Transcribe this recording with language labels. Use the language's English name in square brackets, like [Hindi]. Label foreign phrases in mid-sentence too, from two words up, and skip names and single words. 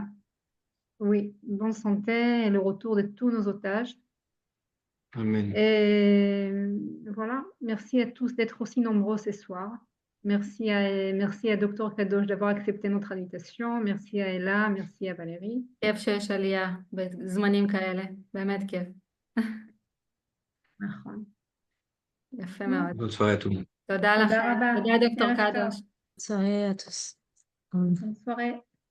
[French] Oui, bonne santé et le retour de tous nos otages. Amen. Et voilà, merci à tous d'être aussi nombreux ce soir. Merci à Dr Kadosh d'avoir accepté notre invitation. Merci à Ella, merci à Valérie. [Hebrew] כיף שיש עלייה בזמנים כאלה, באמת כיף. נכון. יפה מאוד. [French] Bonne soirée à tout le monde. [Hebrew] תודה לכם. רבה. תודה דוקטור ערב טוב. קדוש. [French] Bonne soirée à tous. Bonne soirée.